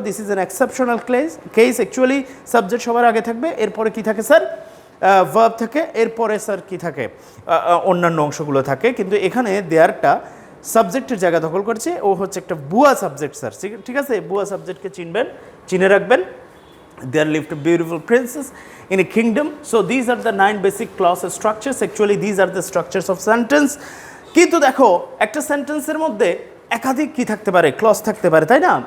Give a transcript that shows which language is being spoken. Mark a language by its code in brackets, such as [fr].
[en] This is an exceptional case. [bn] Actually subject সবার আগে থাকবে, এরপরে কি থাকে স্যার? ভার্ব থাকে, এরপরে স্যার কি থাকে? অন্যান্য অংশগুলো থাকে, কিন্তু এখানে দেয়ারটা সাবজেক্টের জায়গা দখল করছে, ও হচ্ছে একটা বুয়া সাবজেক্ট স্যার। ঠিক আছে, বুয়া সাবজেক্টকে চিনে রাখবেন। [en] There lived a beautiful princess in a kingdom. So these are the 9 basic clause structures. Actually these are the structures of sentence. [bn] কিন্তু দেখো একটা সেন্টেন্সের মধ্যে একাধিক কি থাকতে পারে? ক্লজ থাকতে পারে, তাই না?